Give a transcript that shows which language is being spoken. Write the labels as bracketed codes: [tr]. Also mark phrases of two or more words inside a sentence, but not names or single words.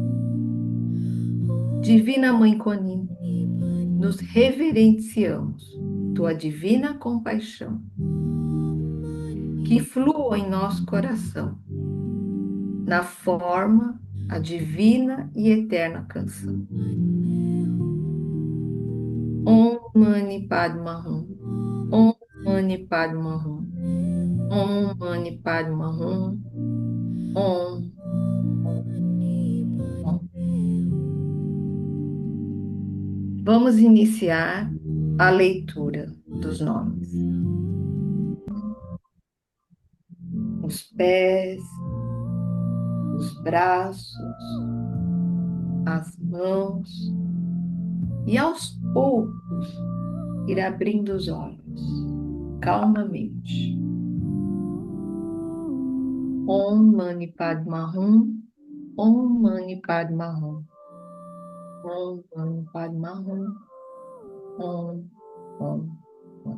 [pt] Divina Mãe Kuan Yin, nos reverenciamos tua divina compaixão, que flua em nosso coração, na forma, a divina e eterna canção. [sa] Om Mani Padma Hum. Om Mani Padma Hum. Om Mani Padma Hum. Om. [pt] Vamos iniciar a leitura dos nomes. os pés, os braços, as mãos e aos poucos ir abrindo os olhos calmamente. [sa] Om Mani Padma Hum, Om Mani Padma Hum, Om Mani Padma Hum, Om, Om, Om.